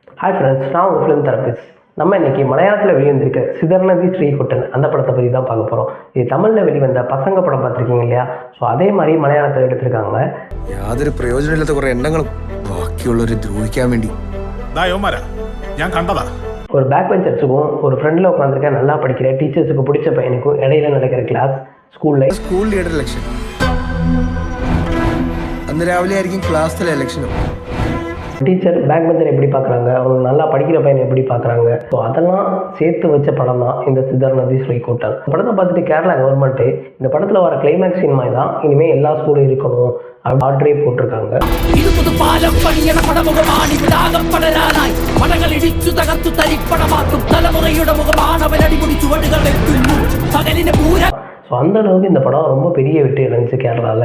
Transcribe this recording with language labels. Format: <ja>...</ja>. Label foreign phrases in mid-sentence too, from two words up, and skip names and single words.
<en>hi friends,</en> <ta>நான் உங்கள்</ta> <en>film therapist.</en> <ta>நம்ம இன்றைக்கி மலையாளத்தில் வெளிவந்திருக்க சிதர்நதி ஸ்ரீகுட்டன் அந்த படத்தை பற்றி தான் பார்க்க போகிறோம். இது தமிழில் வெளிவந்த பசங்க படம் பார்த்துருக்கீங்க இல்லையா? ஸோ அதே மாதிரி மலையாளத்தில் எடுத்திருக்காங்க.</ta> <ml>യാതൊരു പ്രയോജനമില്ലാത്ത കുറേ എണ്ണങ്ങളും ബാക്കിയുള്ളവരെ ദ്രോഹിക്കാൻ വേണ്ടി ഞാൻ കണ്ടതാ.</ml> <ta>ஒரு</ta> <en>back benchers</en> <ta>ஒரு ஃப்ரெண்டில் உட்காந்துருக்க நல்லா படிக்கிற டீச்சர்ஸுக்கு பிடிச்ச பையனுக்கும் இடையில நடக்கிற</ta> <en>class school school leader election.</en> <ml>അന്ന് രാവിലെ ആയിരിക്കും ക്ലാസ്സിലെ ഇലക്ഷനും.</ml> <ta>டீச்சர்</ta> <en>back bencher</en> <ta>எப்படி பார்க்குறாங்க, அவங்க நல்லா படிக்கிற பையனை எப்படி பார்க்குறாங்க, ஸோ அதெல்லாம் சேர்த்து வச்ச படம் தான் இந்த சிதர்நதி ஸ்ரீகுட்டன். படத்தை பார்த்துட்டு கேரளா கவர்மெண்ட்டு இந்த படத்தில் வர</ta> <en>climax scene</en> <ta>மாதிரி தான் இனிமேல் எல்லா ஸ்கூலும் இருக்கணும் ஆர்டரே போட்டிருக்காங்க. ஸோ அந்த அளவுக்கு இந்த படம் ரொம்ப பெரிய வெற்றி அடைஞ்சிச்சு கேரளாவில்.</ta>